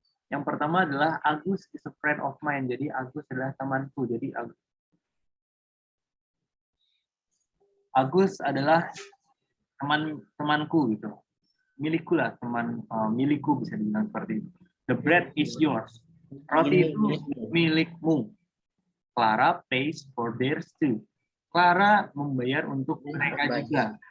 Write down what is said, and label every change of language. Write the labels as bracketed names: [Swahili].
[Indonesian] Yang pertama adalah Agus is a friend of mine. Jadi Agus adalah temanku. Jadi Agus adalah temanku gitu. Milikku lah, milikku bisa dibilang seperti itu. [English] The bread is yours. Roti itu milikmu. Clara pays for theirs too. [Indonesian] Clara membayar untuk mereka juga.